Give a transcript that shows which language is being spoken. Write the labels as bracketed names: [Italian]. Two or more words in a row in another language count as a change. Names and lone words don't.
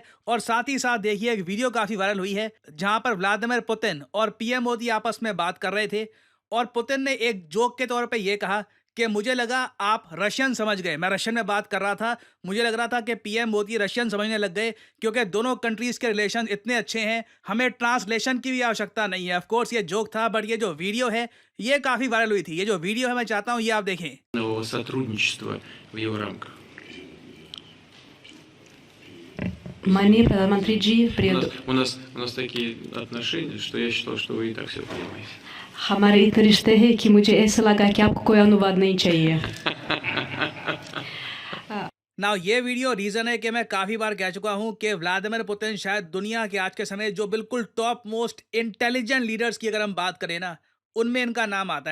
[Hindi] और साथ ही साथ देखिए एक वीडियो काफी वायरल हुई है जहां पर व्लादिमीर पुतिन और पीएम मोदी आपस में बात कर रहे थे और पुतिन ने एक जोक के तौर पे ये कहा कि मुझे लगा आप रशियन समझ गए, मैं रशियन में बात कर रहा था, मुझे लग रहा था कि पीएम मोदी रशियन समझने लग गए क्योंकि दोनों कंट्रीज के रिलेशन इतने अच्छे हैं, हमें ट्रांसलेशन की भी आवश्यकता नहीं है। [English] of course [Hindi] ये जोक था, बट ये जो वीडियो है ये काफी वायरल हुई थी। ये जो वीडियो है मैं चाहता हूँ ये आप देखें। [Russian] Сотрудничества в его рамках. [Hindi] माननीय प्रधानमंत्री जी, [Russian] У [Hindi] प्रिय [Russian] нас, у нас, у нас такие отношения, что я считал, что вы и так все понимаете. [Hindi] हमारे इतने रिश्ते हैं कि मुझे ऐसा लगा कि आपको कोई अनुवाद नहीं चाहिए। नाउ ये [English] video reason [Hindi] है कि मैं काफी बार कह चुका हूं कि व्लादिमीर पुतिन शायद दुनिया के आज के समय जो बिल्कुल [English] top most intelligent leaders [Hindi] की अगर हम बात करें ना, उनमें इनका नाम आता है।